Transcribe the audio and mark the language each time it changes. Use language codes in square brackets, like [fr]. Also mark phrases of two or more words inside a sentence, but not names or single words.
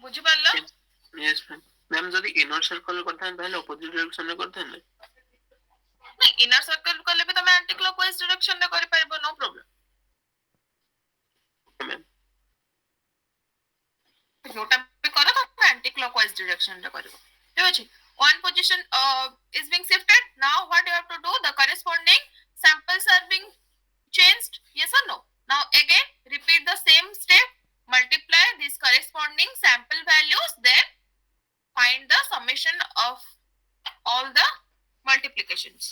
[or] ବୁଝିପାରିଲ? [en] Yes, ma'am. [or] ମ୍ୟାମ୍ ଯଦି [en] inner circle [or] କରିଥାନ୍ତି ତାହେଲେ ଅପୋଜିଟ୍ ଡିରେକ୍ସନରେ କରିଥାନ୍ତେ? ନାଇଁ [en] inner circle [or] କଲେ ବି ତମେ [en] anti clockwise [or] ଡିରେକ୍ସନରେ କରିପାରିବ, [en] no problem. Okay, ma'am. [or] ଯୋଉଟା ବି କର ତମେ [en] anti clockwise [or] ଡିରେକ୍ସନରେ କରିବ, ଠିକ ଅଛି। [en] one position is being shifted. Now what you have to do, the corresponding samples are being changed, yes or no? Now again repeat the same step, multiply these corresponding sample values, then find the summation of all the multiplications.